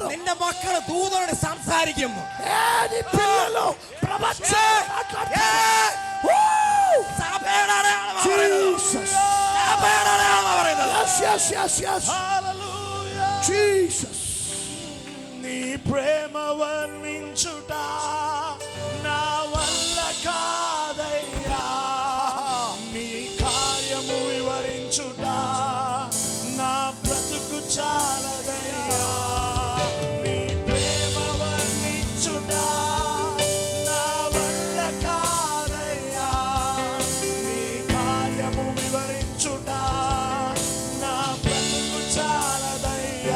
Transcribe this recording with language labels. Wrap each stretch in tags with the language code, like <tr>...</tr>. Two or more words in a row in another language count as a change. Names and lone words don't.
<ml>നിന്റെ മക്കള് ദൂതനോട് സംസാരിക്കും.</ml> <te>నీ పిల్లలు ప్రవచనం మాట్లాడతారు.</te> <ml>സഭയുടെ അടയാളമാ Jesus. സഭയുടെ അടയാളമാ പറയുന്നത്.</ml> <en>Yes. Hallelujah. Jesus.</en> <te>നീ ప్రేమ వర్ణించుట నా వల్ల కాదయ్యా, నీ కార్యము వివరించుట నా బ్రతుకు చాలదయ్యా. నీ ప్రేమ వర్ణించుట నా వల్ల కాదయ్యా, నీ కార్యము వివరించుట నా బ్రతుకు చాలదయ్యా.</te>